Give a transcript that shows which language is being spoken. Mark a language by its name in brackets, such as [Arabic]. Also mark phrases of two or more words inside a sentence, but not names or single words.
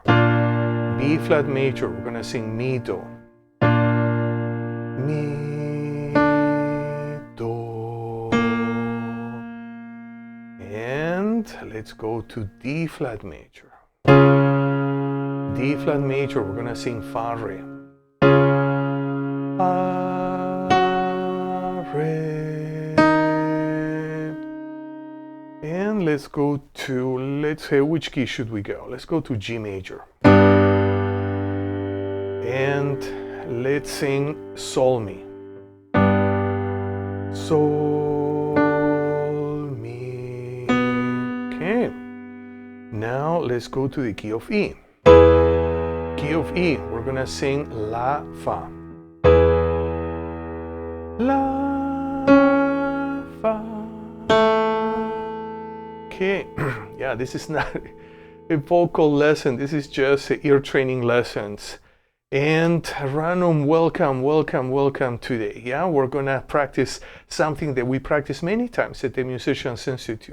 [English] B flat major, we're gonna sing mi do. Mi do. And let's go to D flat major. D flat major, we're gonna sing fa re. Fa re. And let's go to, let's say, which key should we go? Let's go to G major. And let's sing sol mi. Sol mi. Okay. Now let's go to the key of E. Key of E, we're gonna sing la fa. La fa. Okay. Yeah, this is not a vocal lesson. This is just ear training lessons. And random welcome today. Yeah, we're gonna practice something that we practice many times at the Musicians Institute.